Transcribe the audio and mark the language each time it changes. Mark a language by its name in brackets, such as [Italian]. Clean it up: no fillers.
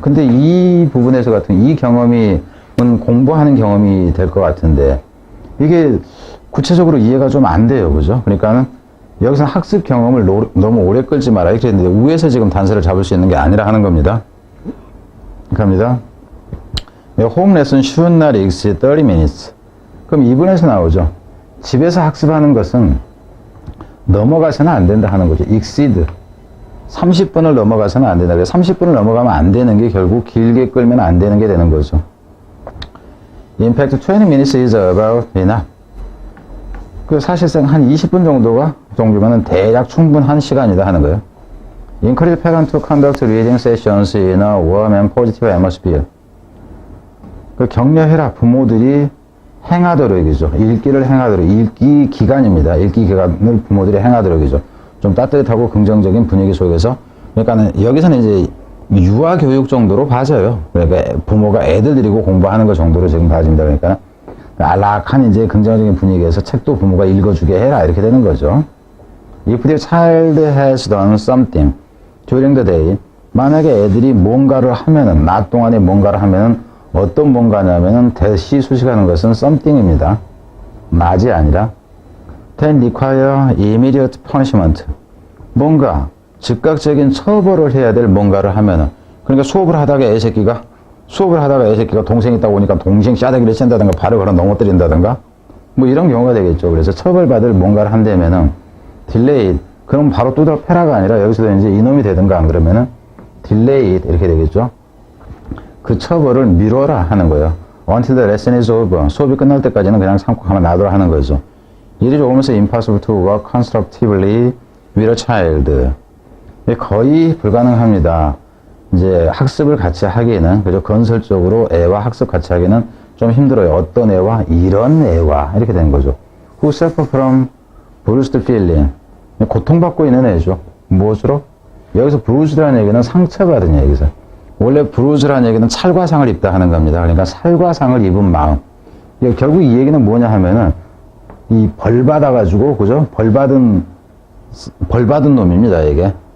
[Korean] 근데 이 부분에서 같은 이 경험이 공부하는 경험이 될 것 같은데, 이게 구체적으로 이해가 좀 안 돼요. 그죠? 그러니까는 여기서 학습 경험을 너무 오래 끌지 마라 이렇게 했는데, 위에서 지금 단서를 잡을 수 있는 게 아니라 하는 겁니다. 갑니다. [English] 홈 레슨 should not exceed 30 minutes. [Korean] 그럼 2분에서 나오죠. 집에서 학습하는 것은 넘어가서는 안 된다 하는 거죠. [English] exceed. [Korean] 30분을 넘어가서는 안 된다. 30분을 넘어가면 안 되는 게 결국 길게 끌면 안 되는 게 되는 거죠. [English] In fact, 20 minutes is about enough. [Korean] 그 사실상 한 20분 정도면 대략 충분한 시간이다 하는 거예요. [English] Encourage parents to conduct reading sessions in a warm and positive atmosphere. [Korean] 그 격려해라. 부모들이 행하도록이죠. 읽기를 하도록. 읽기 기간입니다. 읽기 기간을 부모들이 하도록이죠. 좀 따뜻하고 긍정적인 분위기 속에서. 그러니까 여기서는 이제 유아 교육 정도로 봐져요. 그러니까 부모가 애들 데리고 공부하는 것 정도로 지금 봐집니다. 그러니까 안락한 이제 긍정적인 분위기에서 책도 부모가 읽어주게 해라. 이렇게 되는 거죠. [English] If the child has done something during the day, [Korean] 만약에 애들이 뭔가를 하면은, 낮 동안에 뭔가를 하면은, 어떤 뭔가냐면은, 대시 수식하는 것은 something입니다. 낮이 아니라, [English] then require immediate punishment. [Korean] 뭔가, 즉각적인 처벌을 해야 될 뭔가를 하면은, 그러니까 수업을 하다가 애새끼가 동생 있다고 보니까 동생 싸대기를 친다든가, 발을 걸어 넘어뜨린다든가, 뭐 이런 경우가 되겠죠. 그래서 처벌받을 뭔가를 한다면은, delayed. 그럼 바로 뚜드러 패라가 아니라 여기서도 이제 이놈이 되든가 안 그러면은 delayed 이렇게 되겠죠. 그 처벌을 미뤄라 하는 거예요. [English] Until the lesson is over. [Korean] 수업이 끝날 때까지는 그냥 참고 가만 놔둬라 하는 거죠. [English] It is almost impossible to work constructively with a child. [Korean] 거의 불가능합니다. 이제 학습을 같이 하기에는, 그죠? 건설적으로 애와 학습 같이 하기는 좀 힘들어요. 어떤 애와? 이런 애와. 이렇게 되는 거죠. [English] Who suffer from bruised feeling. [Korean] 고통받고 있는 애죠. 무엇으로? 여기서 bruised라는 얘기는 상처받은 얘기죠. 원래 bruised라는 얘기는 찰과상을 입다 하는 겁니다. 그러니까 살과상을 입은 마음. 결국 이 얘기는 뭐냐 하면은, 이 벌받아가지고, 그죠? 벌받은 놈입니다, 이게.